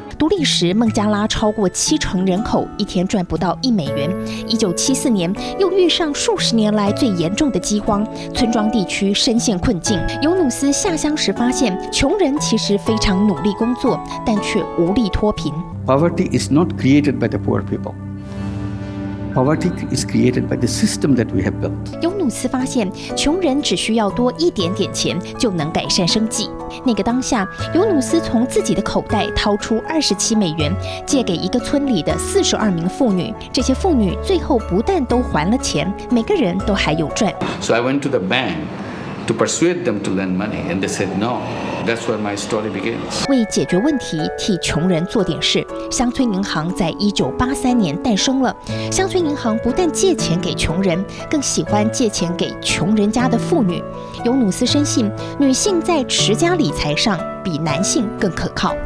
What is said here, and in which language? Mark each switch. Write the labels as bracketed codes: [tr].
[zh] 独立时，孟加拉超过70%人口一天赚不到1美元。 1974年，又遇上数十年来最严重的饥荒，村庄地区深陷困境。尤努斯下乡时发现，穷人其实非常努力工作，但却无力脱贫。 [en] Poverty is not created by the poor people. Poverty is created by the system that we have built. [zh] 尤努斯发现，穷人只需要多一点点钱就能改善生计。那个当下，尤努斯从自己的口袋掏出27美元，借给一个村里的42名妇女。这些妇女最后不但都还了钱，每个人都还有赚。 [en] So I went to the bank to persuade them to lend money, and they said no. That's where my story begins. [zh] 为解决问题，替穷人做点事，乡村银行在1983年诞生了。乡村银行不但借钱给穷人，更喜欢借钱给穷人家的妇女。尤努斯深信，女性在持家理财上比男性更可靠。